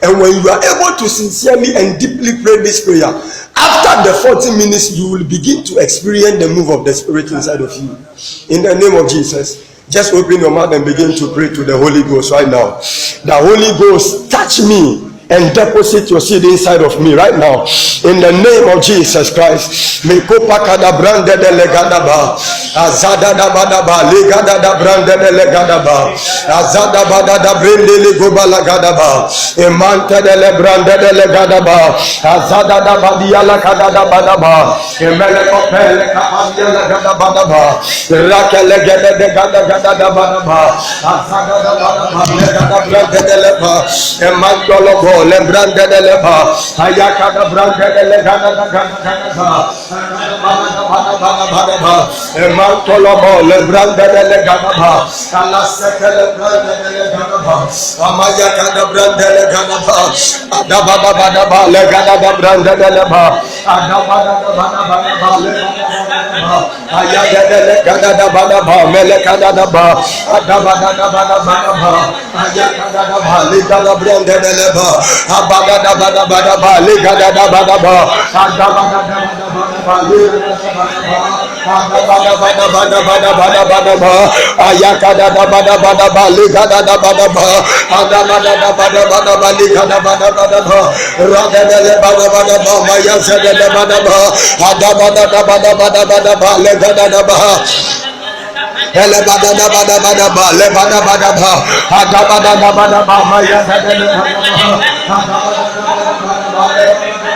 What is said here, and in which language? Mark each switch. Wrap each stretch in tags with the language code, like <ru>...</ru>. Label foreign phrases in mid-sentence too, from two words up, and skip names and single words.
<en>And when you are able to sincerely and deeply pray this prayer, after the 40 minutes, you will begin to experience the move of the Spirit inside of you. In the name of Jesus, just open your mouth and begin to pray to the Holy Ghost right now. The Holy Ghost, touch me and deposit your seed inside of me right now. In the name of Jesus Christ. Mikopakada brande de legadaba. Azada da badaba. Ligada da brande de legadaba. Azada bada da brinde ligoba lagadaba. Imante de le brande de legadaba. Azada da badia lagada da badaba. Imele kopele kapadia lagada badaba. Rakele gede de gada gada da badaba. Azada da badaba. Legada brande de leba. Imantolo bo le brande de leba. Ayaka da brande de legada da gada gada. Emantolobo le brande de le gadaba, ala sete le brande de le gadaba, amaya kada brande le gadaba, adabada bada ba le gadaba brande de le ba, adabada bada bada ba le gadaba, ayaya de le gadaba bada ba, mele gadaba ba, adabada bada bada ba, ayaya kada ba le gadaba brande de le ba, abada bada bada ba le gadaba bada ba, adabada ayakada da bada bada ba ligada da bada ba adamada da bada bada ba ligada bada bada ba rada de bada bada ba maya sada da bada ba adamada da bada bada bada ba ligada da ba ele bada da bada bada ba le bada bada ba adamada da bada ba maya sada da bada ba</en>